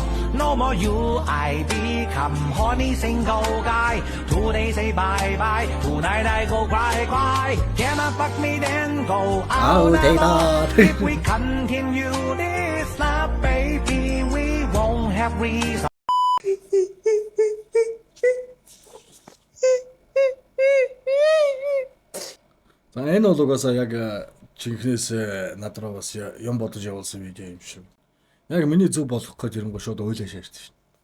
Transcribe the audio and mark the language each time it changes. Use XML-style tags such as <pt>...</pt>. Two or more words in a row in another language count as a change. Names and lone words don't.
<en>No more you, I become horny single guy. Today say bye-bye, tonight I go cry. Cannot fuck me, then go out the door. If we continue this love, baby, we won't have reason.</en> <mn>За энэ бол угаасаа яг чихнээс над руу бас юм бодож явуулсан видео юм шиг. Яг миний зөв болох гэж ирэнгөө шууд ойлоо шаардсан шин.</mn>